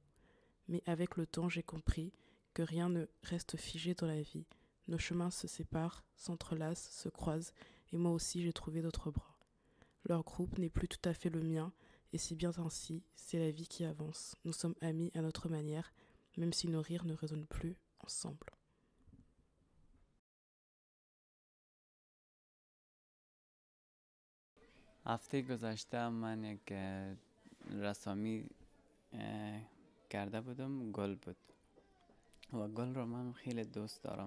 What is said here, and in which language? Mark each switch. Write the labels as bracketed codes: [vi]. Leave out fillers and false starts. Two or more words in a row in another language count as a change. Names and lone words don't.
[fr] Mais avec le temps, j'ai compris que rien ne reste figé dans la vie. Nos chemins se séparent, s'entrelacent, se croisent, et moi aussi j'ai trouvé d'autres bras. Leur groupe n'est plus tout à fait le mien, et c'est bien ainsi, c'est la vie qui avance. Nous sommes amis à notre manière, même si nos rires ne résonnent plus ensemble. [fa] هفته گذشته من یک رسامی کرده بودم، گل بود و گل رو من خیلی دوست دارم.